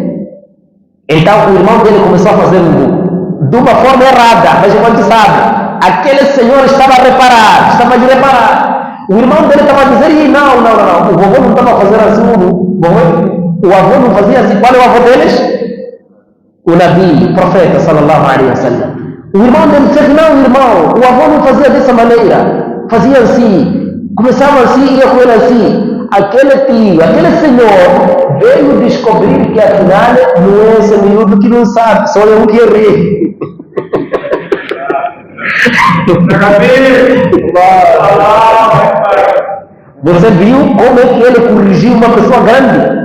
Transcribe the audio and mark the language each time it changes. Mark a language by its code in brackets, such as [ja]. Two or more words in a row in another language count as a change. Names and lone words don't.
[pt] Então o irmão dele começou a fazer um wudu de uma forma errada, mas quando sabe, aquele senhor estava a reparar, estava a reparar. O irmão dele estava a dizer: não, o vovô não estava a fazer assim o wudu. O avô não fazia assim. Qual é o avô deles? O Nabi, o profeta [ar] صلى الله عليه وسلم. [pt] O irmão dele disse: não, irmão, o avô não fazia dessa maneira, fazia assim, começava assim, ia com ele assim. Aquele tio, aquele senhor veio descobrir que afinal não é esse miúdo que não sabe, só eu que errei. Você viu como é que ele corrigiu uma pessoa grande?